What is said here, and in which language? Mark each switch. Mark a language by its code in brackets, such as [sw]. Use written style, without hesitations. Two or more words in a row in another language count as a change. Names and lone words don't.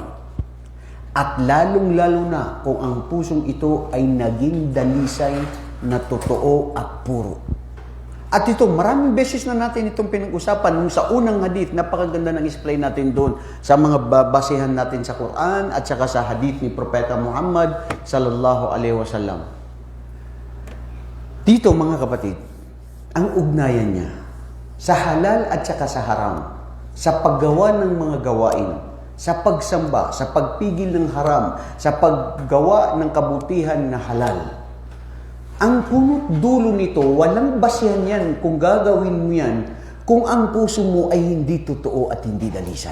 [tl] At lalong-lalo na kung ang pusong ito ay naging dalisay na totoo at puro. At ito, maraming beses na natin itong pinag-usapan nung sa unang hadith, napakaganda ng explain natin doon sa mga basehan natin sa Quran at saka sa hadith ni Propeta Muhammad [ar] صلى الله عليه وسلم. [tl] Dito mga kapatid, ang ugnayan niya sa halal at saka sa haram, sa paggawa ng mga gawain, sa pagsamba, sa pagpigil ng haram, sa paggawa ng kabutihan na halal. Ang punot dulo nito, walang basihan yan kung gagawin mo yan kung ang puso mo ay hindi totoo at hindi dalisay.